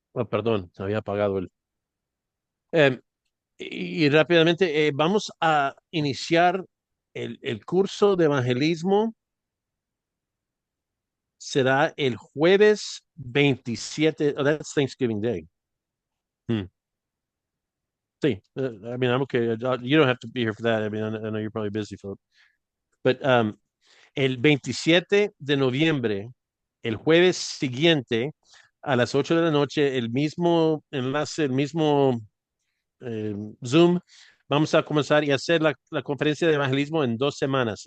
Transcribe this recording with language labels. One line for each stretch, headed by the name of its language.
Spanish: Perdón, había apagado el. Eh, y rápidamente, vamos a iniciar el curso de evangelismo. Será el jueves 27.
English: Oh, that's Thanksgiving Day. Hmm. Sí, I mean, I'm okay. You don't have to be here for that. I mean, I know you're probably busy, Philip.
Spanish: But el 27 de noviembre, el jueves siguiente, a las 8 de la noche, el mismo enlace, el mismo Zoom, vamos a comenzar y hacer la conferencia de evangelismo en 2 semanas.